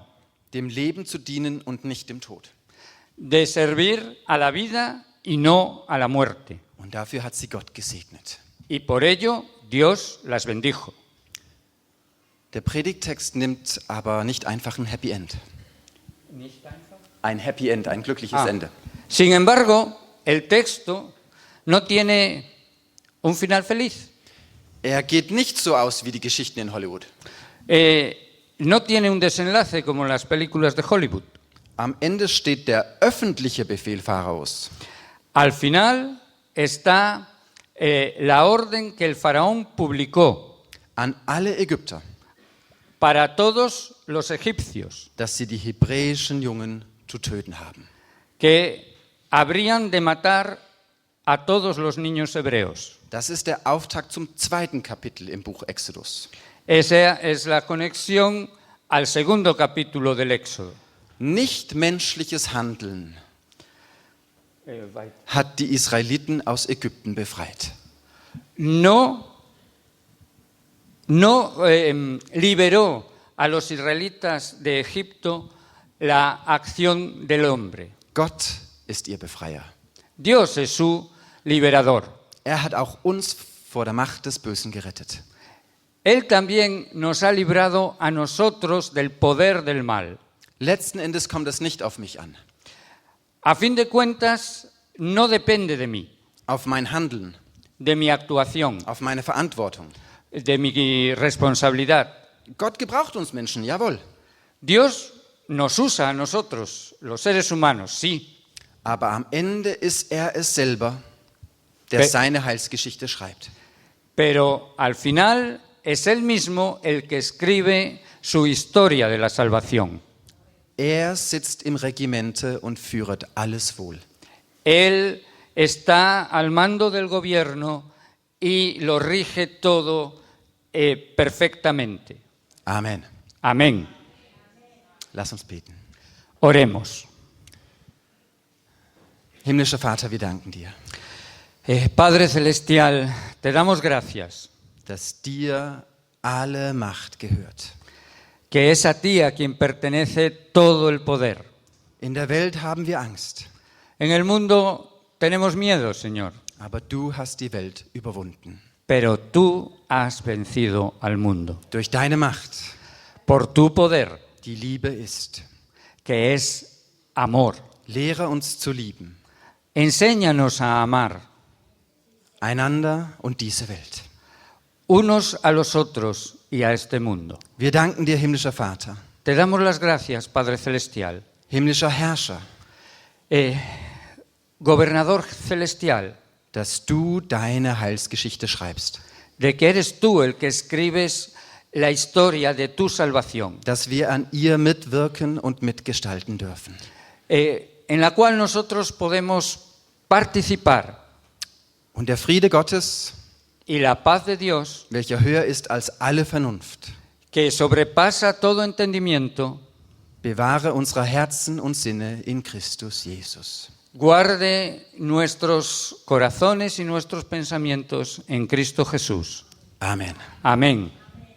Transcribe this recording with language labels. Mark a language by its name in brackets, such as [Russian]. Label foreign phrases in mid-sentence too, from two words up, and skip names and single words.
[German] Dem Leben zu dienen und nicht dem Tod. [Spanish] de servir a la vida y no a la muerte. [German] Und dafür hat sie Gott gesegnet. [Spanish] Y por ello Dios las bendijo. [German] Der Predigttext nimmt aber nicht einfach ein [English] Happy End. [German] Ein [English] Happy End, [German] ein glückliches Ende. [Spanish] Sin embargo, el texto no tiene un final feliz. [German] Er geht nicht so aus wie die Geschichten in Hollywood. [Spanish] No tiene un desenlace como en las películas de Hollywood. [German] Am Ende steht der öffentliche Befehl Pharaos. [Spanish] Al final está la orden que el faraón publicó [German] An alle Ägypter, [Spanish] para todos los egipcios, [German] dass sie die hebräischen Jungen zu töten haben. [Spanish] que habrían de matar a todos los niños hebreos. [German] Das ist der Auftakt zum zweiten Kapitel im Buch Exodus. [Spanish] Esa es la conexión al segundo capítulo del Éxodo. [German] Nicht menschliches Handeln hat die Israeliten aus Ägypten befreit. [Spanish] No no liberó a los israelitas de Egipto la acción del hombre. [German] Gott ist ihr Befreier. [Spanish] Dios es su liberador. [German] Er hat auch uns vor der Macht des Bösen gerettet. [Spanish] Él también nos ha librado a nosotros del poder del mal. [German] Letzten Endes kommt es nicht auf mich an, [Spanish] A fin de cuentas, no depende de mí, [German] auf mein Handeln, [Spanish] de mi actuación, [German] auf meine Verantwortung. [Spanish] de mi responsabilidad. [German] Gott gebraucht uns Menschen, jawohl. [Spanish] Dios nos usa a nosotros, los seres humanos, sí, [German] Aber am Ende ist er es selber, der seine Heilsgeschichte schreibt. [Spanish] pero al final es Él mismo el que escribe su historia de la salvación. [German] Er sitzt im Regimente und führet alles wohl. [Spanish] Él está al mando del gobierno y lo rige todo perfectamente. [German] Amen. [Spanish] Amén. [German] Lass uns beten. [Spanish] Oremos. [German] Himmlischer Vater, wir danken dir, [Spanish] Padre Celestial, te damos gracias, [German] dass dir alle Macht gehört. [Spanish] que es a ti a quien pertenece todo el poder. [German] In der Welt haben wir Angst, [Spanish] En el mundo tenemos miedo, Señor, [German] aber du hast die Welt überwunden. [Spanish] pero tú has vencido al mundo. [German] Durch deine Macht, [Spanish] Por tu poder, [German] die Liebe ist. [Spanish] que es amor. [German] Lehre uns zu lieben, [Spanish] Enséñanos a amar [German] einander und diese Welt. [Spanish] unos a los otros y a este mundo. [German] Wir danken dir, himmlischer Vater, [Spanish] Te damos las gracias, Padre Celestial. [German] himmlischer Herrscher, [Spanish] Gobernador Celestial, [German] dass du deine Heilsgeschichte schreibst, [Spanish] de que eres tú el que escribes la historia de tu salvación, [German] dass wir an ihr mitwirken und mitgestalten dürfen. [Spanish] en la cual nosotros podemos participar. [German] Und der Friede Gottes, [Spanish] Y la paz de Dios, [German] welcher höher ist als alle Vernunft, [Spanish] que sobrepasa todo entendimiento, [German] bewahre unsere Herzen und Sinne in Christus Jesus. [Spanish] guarde nuestros corazones y nuestros pensamientos en Cristo Jesús. [German] Amen. [Spanish] Amén.